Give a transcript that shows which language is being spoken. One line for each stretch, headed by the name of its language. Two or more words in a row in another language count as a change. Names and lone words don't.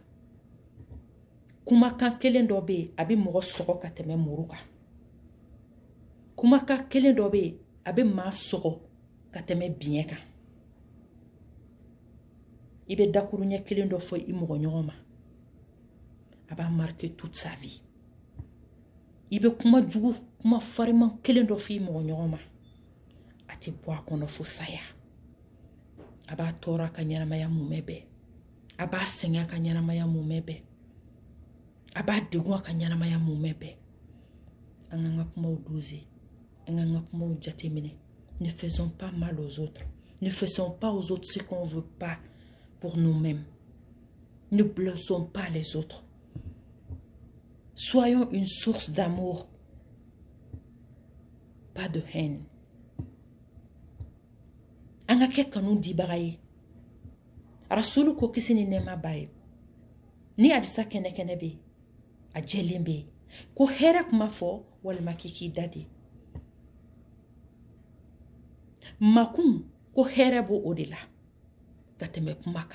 Bambara: Kumakan kelen dɔ bɛ yen a bɛ mɔgɔ sɔgɔ ka tɛmɛ muru kan. Kumakan kelen dɔ bɛ yen a bɛ maa sɔgɔ ka tɛmɛ biɲɛ kan. I bɛ dakuru ɲɛ kelen dɔ fɔ i mɔgɔ ɲɔgɔn ma, a b'a
French: marquer toute sa vie.
Bambara: I bɛ kuma jugu, kuma fariman kelen dɔ fɔ i mɔgɔ ɲɔgɔn ma, a tɛ bɔ a kɔnɔ fo saya. A b'a tɔɔrɔ a ka ɲɛnamaya mumɛ bɛɛ, a b'a sɛgɛn a ka ɲɛnamaya mumɛ bɛɛ, a b'a degun a ka ɲɛnamaya mumɛ bɛɛ. An k'an ka kumaw doser, an k'an ka kumaw jateminɛ.
French: Ne faisons pas mal aux autres, ne faisons pas aux autres ce qu'on veut pas pour nous-mêmes. Ne blessons pas les autres. Soyons une source d'amour, pas de haine.
Bambara: An ka kɛ kanu dibaga ye. Rasulu ko kisi ni nɛɛma b'a ye. Ni Adisa kɛnɛ bɛ yen, a jɛlen bɛ yen. Ko hɛrɛ kuma fɔ walima k'i da de. Makun ko hɛrɛ b'o o de la ka tɛmɛ kuma kan.